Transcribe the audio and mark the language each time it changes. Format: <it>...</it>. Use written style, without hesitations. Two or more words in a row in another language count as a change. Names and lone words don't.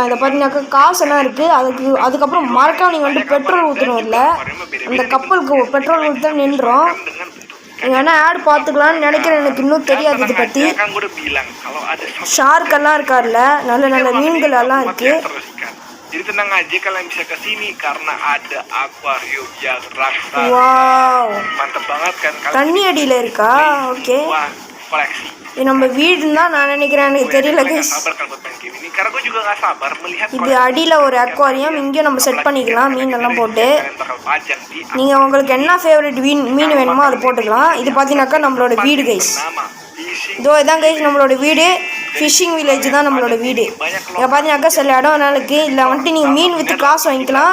<ta>இதை பார்த்தீங்கன்னாக்கா காசெல்லாம் இருக்குது. அதுக்கப்புறம் மறக்காம நீங்கள் வந்துட்டு பெட்ரோல் ஊற்றணும். இல்லை அந்த கப்பலுக்கு பெட்ரோல் ஊற்ற நின்றோம். நீங்கள் வேணால் ஆட் பார்த்துக்கலான்னு நினைக்கிறேன். எனக்கு இன்னும் தெரியாது இதை பற்றி. ஷார்க்கெல்லாம் இருக்கார்ல, நல்ல நல்ல மீன்கள் எல்லாம் இருக்குது.</ta> <id>Jadi tenang aja kalian bisa ke sini karena ada akuarium yang raksasa. Wow. Mantap banget kan kalian.</id> <ta>தண்ணி அடியில் இருக்கா? ஓகே.</ta> <id>Koleksi.</id> <ta>இது நம்ம வீடுன்னு தான் நான் நினைக்கிறேன். எனக்கு தெரியல guys.</ta> <id>Karena gue juga nggak sabar melihat.</id> <ta>இது அடியில் ஒரு அக்வாரியம். இங்கேயும் நம்ம செட் பண்ணிக்கலாம் மீன் எல்லாம் போட்டு. நீங்கள் உங்களுக்கு என்ன ஃபேவரட் மீன் வேணுமோ அதை போட்டுக்கலாம். இது பார்த்தீங்கன்னாக்கா நம்மளோட வீடு கைஸ். இதோ இதான் கைஸ் நம்மளோட வீடு.</ta> <en>fishing village</en> <ta>தான் நம்மளோட வீடு. இங்கே பார்த்தீங்கன்னாக்கா சில இடம் நாளுக்கு இல்லை வந்துட்டு நீங்கள் மீன் விற்று காசு வாங்கிக்கலாம்.</ta>